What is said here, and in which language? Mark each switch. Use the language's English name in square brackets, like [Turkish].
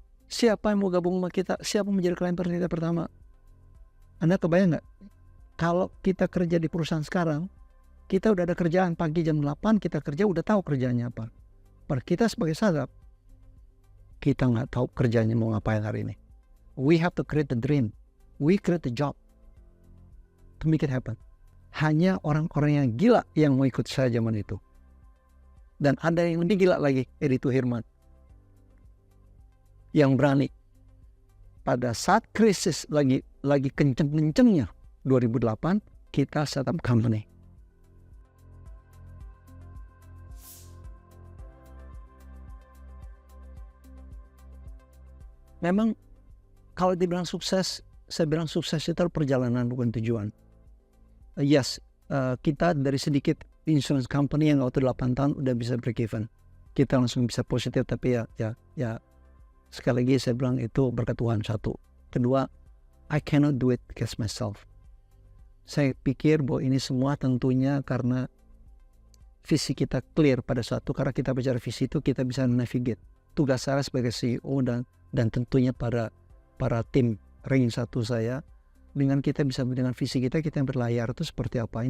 [Indonesian] Siapa yang mau gabung sama kita? Siapa menjadi klien kita pertama? Anda kebayang nggak? Kalau kita kerja di perusahaan sekarang, kita udah ada kerjaan pagi jam 8, kita kerja udah tahu kerjanya apa. Per kita sebagai startup, kita nggak tahu kerjanya mau ngapain hari ini. [English] We have to create the dream. We create the job to make it happen. [Indonesian] Hanya orang-orang yang gila yang mau ikut saya zaman itu. Dan ada yang lebih gila lagi, Edi Tuhirman. Yang berani. Pada saat krisis lagi kenceng-kencengnya 2008, kita [English] set up company. [Indonesian] Memang kalau dibilang sukses, saya bilang sukses itu perjalanan bukan tujuan. Yes, kita dari sedikit [English] insurance company [Indonesian] yang waktu 8 tahun udah bisa [English] break even. [Indonesian] Kita langsung bisa positif, tapi ya sekali lagi saya bilang itu berkat Tuhan satu. Kedua, [English] I cannot do it against myself. [Indonesian] Saya pikir bahwa ini semua tentunya karena visi kita clear pada suatu, karena kita bicara visi itu kita bisa navigate. Tugas saya sebagai CEO dan tentunya para tim ring satu saya, dengan kita bisa dengan visi kita yang berlayar itu seperti apa.